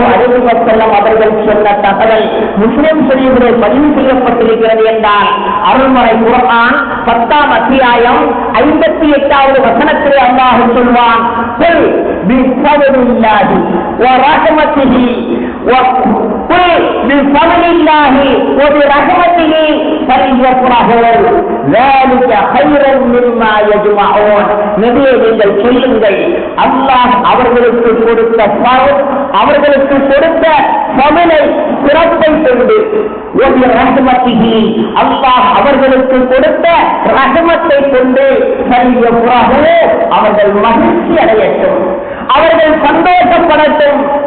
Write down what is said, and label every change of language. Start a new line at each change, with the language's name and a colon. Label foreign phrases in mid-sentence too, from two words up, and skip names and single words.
Arabic: عليه وسلم
Tamil: அவர்கள் சொன்ன தகவல் முஸ்லிம் ஷரீஃபிலே பதிவு செய்யப்பட்டிருக்கிறது என்றால், அருள்மறை குர்ஆன் 10ஆம் அத்தியாயம் 58வது வசனத்திலே அல்லாஹ் சொல்வான்,
Arabic: بفضل الله و رحمته بفضل الله و برحمته فليفرحوا ذلك خير مما يجمعون.
Tamil: நபியே, நீங்கள் சொல்லுங்கள், அல்லாஹ் அவர்களுக்கு கொடுத்த அவர்களுக்கு கொடுத்த பலனை சிறப்பை கொண்டு, அல்லாஹ் அவர்களுக்கு கொடுத்த ரஹமத்தை கொண்டு அவர்கள் மகிழ்ச்சி அடையட்டும், அவர்கள் சந்தோஷப்படட்டும்.